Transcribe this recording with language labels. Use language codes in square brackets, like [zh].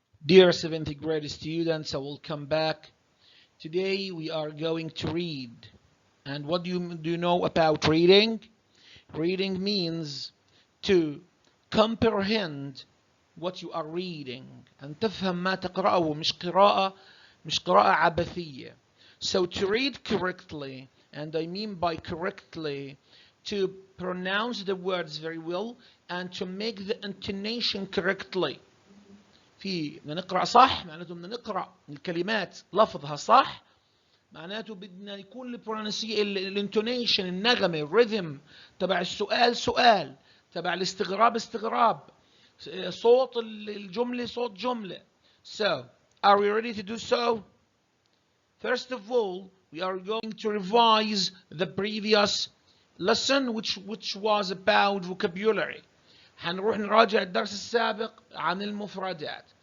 [en] Dear 7th grade students, I will come back. Today we are going to read. And what do you know about reading? Reading means to comprehend what you are reading. [ar] أن تفهم ما تقرأه مش قراءة عبثية. [en] So to read correctly, and I mean by correctly, to pronounce the words very well and to make the intonation correctly. [ar] بدنا نقرأ صح معناته بدنا نقرأ الكلمات لفظها صح معناته بدنا يكون الانتونيشن النغمة الريذم تبع السؤال سؤال تبع الاستغراب استغراب صوت الجملة صوت جملة. [en] So, are we ready to do so? First of all, we are going to revise the previous lesson which was about vocabulary. [ar] هنروح نراجع الدرس السابق عن المفردات.